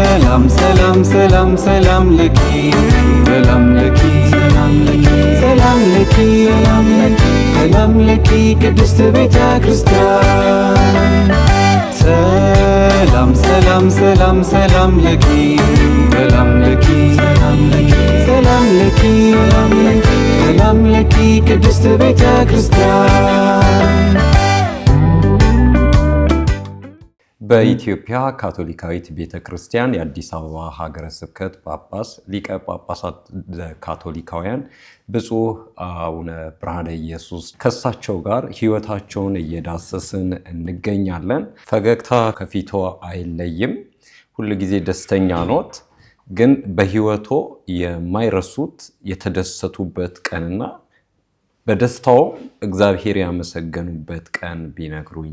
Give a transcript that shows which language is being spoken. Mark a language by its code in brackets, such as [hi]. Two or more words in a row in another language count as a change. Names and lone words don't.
[am] ሰላም ሰላም ሰላም ሰላም ለኪ ሰላም ለኪ ሰላም ለኪ ሰላም ለኪ ሰላም ለኪ ሰላም ለኪ ቅድስት ቤተ ክርስቲያን ሰላም ሰላም ሰላም ሰላም ለኪ ሰላም ለኪ ሰላም ለኪ ሰላም ለኪ ሰላም ለኪ ሰላም ለኪ ቅድስት ቤተ ክርስቲያን። በኢትዮጵያ ካቶሊካዊት ቤተ ክርስቲያን የአዲስ አበባ ሀገረ ስብከት ጳጳስ ሊቀ ጳጳሳት ካቶሊካውያን ብፁዕ አቡነ ብርሃነ ኢየሱስ ከሳቸው ጋር ሕይወታቸውን እየዳሰስን እንገኛለን። ፈገግታ ከፊቶ አይለይም፣ ሁልጊዜ ደስተኛ ኖት። ግን በሕይወቶ የማይረሱት የተደሰቱበት ቀንና በደስታው እግዚአብሔር ያመሰገኑበት ቀን ቢነግሩኝ።